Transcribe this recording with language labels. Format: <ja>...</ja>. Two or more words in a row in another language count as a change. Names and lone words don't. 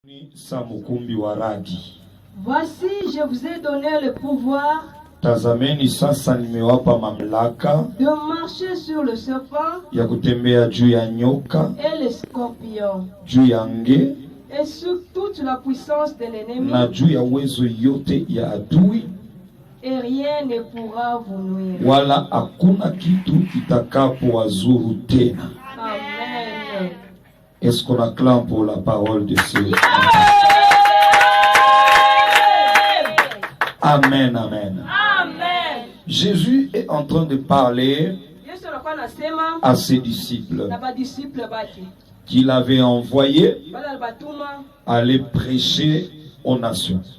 <fr>Voici, je vous ai donné le pouvoir</fr> <sw>Tazameni sasa nimewapa mamlaka</sw> <fr>de marcher sur le serpent</fr> <sw>ya kutembea juu ya nyoka,</sw> <fr>et les scorpions,</fr> <sw>juu ya nge</sw> <fr>et sur toute la puissance de l'ennemi,</fr> <sw>na juu ya uwezo yote ya adui,</sw> <fr>et rien ne pourra vous nuire.</fr> <sw>wala hakuna kitu kitakapowazuru tena. Amen.</sw> <fr>Est-ce qu'on acclame pour la parole de Dieu? Amen, amen. Amen. Jésus est en train de parler à ses disciples qu'il avait envoyés aller prêcher aux nations.</fr>